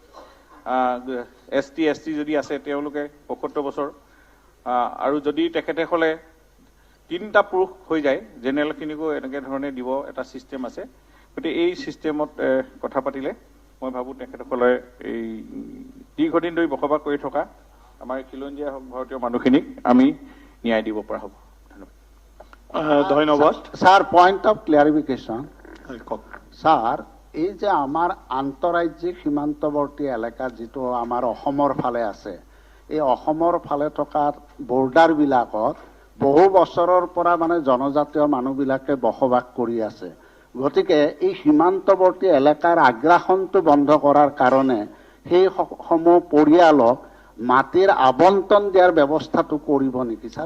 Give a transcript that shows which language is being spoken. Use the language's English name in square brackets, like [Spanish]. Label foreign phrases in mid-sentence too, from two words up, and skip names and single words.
[Assamese] ST যদি আছে তেওঁলোকে 75 বছৰ আৰু যদি তেখেতসকলে 3টা পুৰুষ হৈ যায় জেনেৰেলখিনিকো এনেকৈ ধৰণে দিব এটা ছিষ্টেম আছে। গতিকে এই ছিষ্টেমত কথা পাতিলে মই ভাবোঁ তেখেতসকলে এই দীৰ্ঘদিন ধৰি বসবাস কৰি থকা আমাৰ খিলঞ্জীয়া হওক ভাৰতীয় মানুহখিনিক আমি ন্যায় দিব পৰা হ'ব। ধন্যবাদ স্যার। [English] point of clarification [Assamese] স্যার, এই যে আমার আন্তঃৰাজ্যিক সীমান্তৱৰ্তী এলেকা যিটো আমাৰ অসমৰ ফালে আছে, এই অসমৰ ফালে থকা বৰ্ডাৰবিলাকত বহু বছৰৰ পৰা মানে জনজাতীয় মানুহবিলাকে বসবাস কৰি আছে। গতিকে এই সীমান্তৱৰ্তী এলেকাৰ আগ্ৰাসনটো বন্ধ কৰাৰ কাৰণে সেই সমূহ পৰিয়ালক মাটিৰ আবণ্টন দিয়াৰ ব্যৱস্থাটো কৰিব নেকি স্যাৰ?